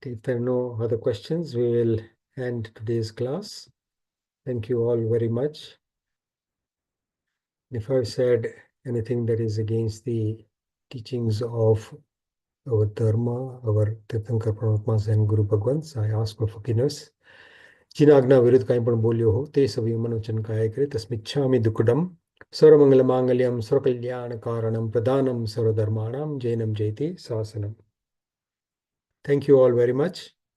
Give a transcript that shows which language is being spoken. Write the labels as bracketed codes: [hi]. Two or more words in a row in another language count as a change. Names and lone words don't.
[en] If there are no other questions, we will end today's class. Thank you all very much. If I've said anything that is against the teachings of our Dharma, our Tirthankar Paramatmas and Guru Bhagwans, I ask for forgiveness. [gu] જિનાજ્ઞા વિરુદ્ધ કહીં પણ બોલ્યો હો તે સભી મનોચન કાય કરે તસ્મિચ્છામિ દુક્કડમ [sa] सर्वमंगल मांगल्यम सर्वकल्याण कारणम प्रदानम सर्वधर्माणाम जैनम जयति शासनम. [en] Thank you all very much.